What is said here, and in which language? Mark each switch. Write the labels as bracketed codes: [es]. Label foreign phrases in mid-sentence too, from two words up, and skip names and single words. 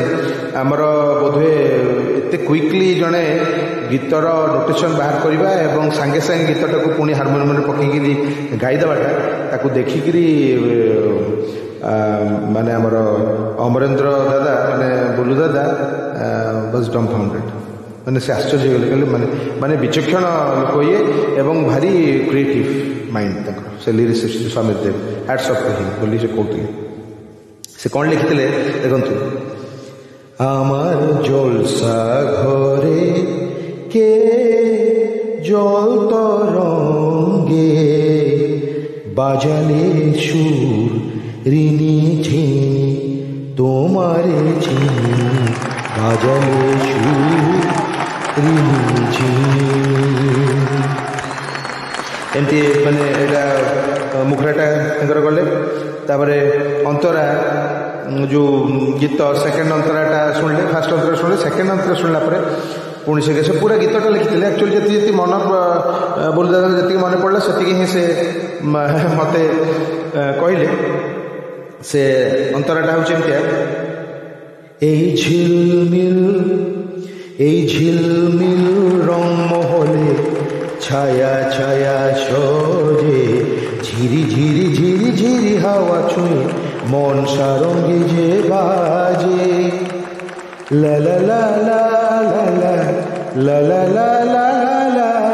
[or] ଆମର ବୋଧହୁଏ ଏତେ କ୍ୱିକଲି ଜଣେ ଗୀତର ନୋଟେସନ୍ ବାହାର କରିବା ଏବଂ ସାଙ୍ଗେ ସାଙ୍ଗେ ଗୀତଟାକୁ ପୁଣି ହାରମୋନିୟମରେ ପକେଇକିରି ଗାଇଦେବାଟା, ତାକୁ ଦେଖିକିରି ମାନେ ଆମର ଅମରେନ୍ଦ୍ର ଦାଦା, ମାନେ ବୁଲୁ ଦାଦା [en] was dumbfounded. [or] ମାନେ ସେ ଆଶ୍ଚର୍ଯ୍ୟ ହେଇଗଲେ, କହିଲେ ମାନେ ବିଚକ୍ଷଣ ଲୋକ ଇଏ ଏବଂ ଭାରି [en] creative mind [or] ତାଙ୍କର, ସେ ଲିରିସିଷ୍ଟ ସମୀର ଦେବ, [en] hats off to him [or] ବୋଲି ସେ କହୁଥିଲେ। ସେ କ'ଣ ଲେଖିଥିଲେ ଦେଖନ୍ତୁ, [bn] আমার জলসা ঘরে কে জল তরঙ্গে বাজালে সুর ঋণী ঝিনি তোমারে ঝিনি বাজালে সুর ঋণী ঝিনি। [or] ଏମିତି ମାନେ ଏଇଟା ମୁଖରାଟା ତାଙ୍କର ଗଲେ। ତାପରେ ଅନ୍ତରା ଯେଉଁ ଗୀତ ସେକେଣ୍ଡ ଅନ୍ତରାଟା ଶୁଣିଲେ, ଫାଷ୍ଟ ଅନ୍ତରା ଶୁଣିଲେ, ସେକେଣ୍ଡ ଅନ୍ତରା ଶୁଣିଲା ପରେ ପୁଣି ସେ ପୁରା ଗୀତଟା ଲେଖିଥିଲେ। ଆକ୍ଚୁଆଲି ଯେତିକି ମନ ବୁଲଦାଦାର ଯେତିକି ମନେ ପଡ଼ିଲା ସେତିକି ହିଁ ସେ ମୋତେ କହିଲେ। ସେ ଅନ୍ତରାଟା ହେଉଛି ଏମିତିଆ, [bn] এই ঝিলমিল রং মহলে ছায়া ছায়া সজে ঝিরি ঝিরি ঝিরি ঝিরি হাওয়া ছুঁয়ে মন সারঙ্গে যে বাজে লা লা লা লা লা লা লা লা লা লা।